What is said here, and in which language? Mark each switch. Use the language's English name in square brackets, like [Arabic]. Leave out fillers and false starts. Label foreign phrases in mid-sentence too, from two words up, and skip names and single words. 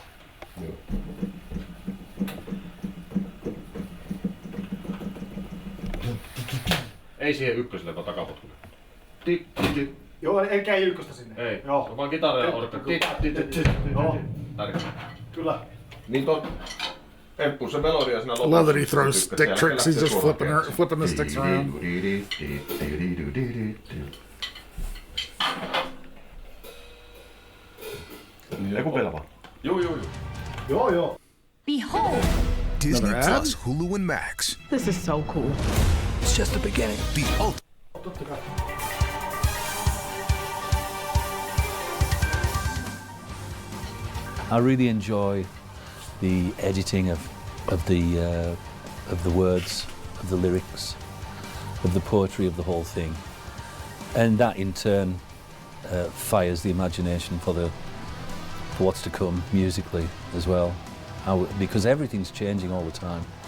[Finnish] Ei siihen ykköselle, vaan takapotkulle. Joo, eikä ykköstä sinne. Ei, Joo. se on vaan kitara ja orkka. Joo. Tärkeä. Kyllä. Niin emppu se melodia siinä lopussa. [English] I love that he throws stick tricks. He's just flipping the sticks around. [Finnish] Niin kun vielä vaan. Joo. [English] Behold! Disney Another ad? Plus, Hulu, and Max. This is so cool. It's just the beginning. The ultimate. I really enjoy the editing of the words, of the lyrics, of the poetry of the whole thing, and that in turn fires the imagination for what's to come musically as well, because everything's changing all the time.